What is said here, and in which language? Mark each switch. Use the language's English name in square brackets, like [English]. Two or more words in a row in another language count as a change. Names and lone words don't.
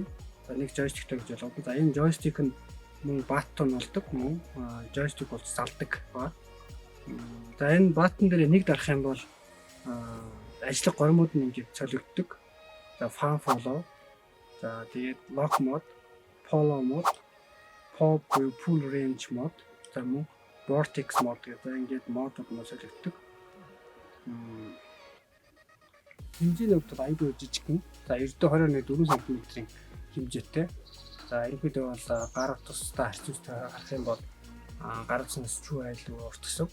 [Mongolian] За нэг joystick-той гэж болгоно. За энэ joystick нь мөн баттон болдог, мөн joystick болж салдаг ба. За энэ баттон дээр нэг дарах юм бол ажиллах горимууд нь ингэж цолигддог. [English] За fan follow. [Mongolian] За тэгээд [English] lock mode, follow mode, pop pull range mode. [Mongolian] За мөн [English] Vortex mode [Mongolian] гэдэг ингээд модууд нь солигддог. Хэмжээний хувьд айгүй жижигхэн. За 9.21 см-ийн хэмжээтэй. За ерөнхийдөө бол гар утастай харьцуултаа гарах юм бол гар утаснаас чүү айлгүй урт өсөг.